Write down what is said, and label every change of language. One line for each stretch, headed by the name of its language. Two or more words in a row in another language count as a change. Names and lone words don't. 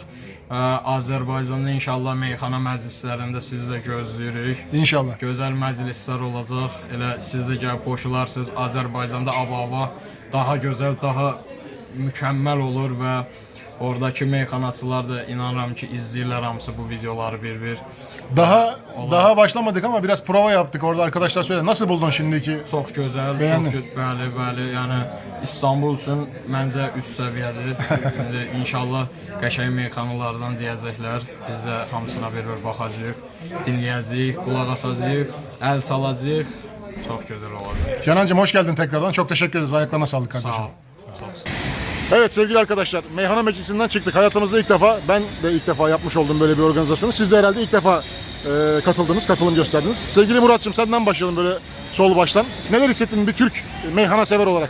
Azerbaijani: Azərbaycanda inşallah meyxana məclislərində sizi də gözləyirik. İnşallah. Gözəl məclislər olacaq. Elə siz də gəlib qoşularsınız. Azərbaycanda ab-hava daha gözəl, daha mükəmməl olur və oradakı meyxanaçılar da inanıram ki izləyirlər hamısı bu videoları bir-bir.
Turkish: Daha başlamadık ama biraz prova yaptık orada arkadaşlar söyledi. Nasıl buldun şimdiki?
Azerbaijani: Çox gözəl,
Turkish: Beğendin.
Azerbaijani: çox gözəl, bəli. Yəni İstanbul üçün məncə üst səviyyədir. İndi inşallah qəşəng meyxanalardan deyəcəklər. Biz də hamısına bir-bir baxacağıq, dinləyəcəyik, qulaq asacağıq, əl çalacağıq. Çox gözəl olacaq.
Turkish: Kenancığım hoş geldin tekrardan. Çok teşekkür ederiz. Ayaklarına sağlık kardeşim. Sağ ol. Sağ ol. Evet sevgili arkadaşlar, meyhana meclisinden çıktık. Hayatımızda ilk defa, ben de ilk defa yapmış oldum böyle bir organizasyonu. Siz de herhalde ilk defa katıldınız, katılım gösterdiniz. Sevgili Murat'cığım senden başlayalım böyle sol baştan. Neler hissettin bir Türk meyhana sever olarak?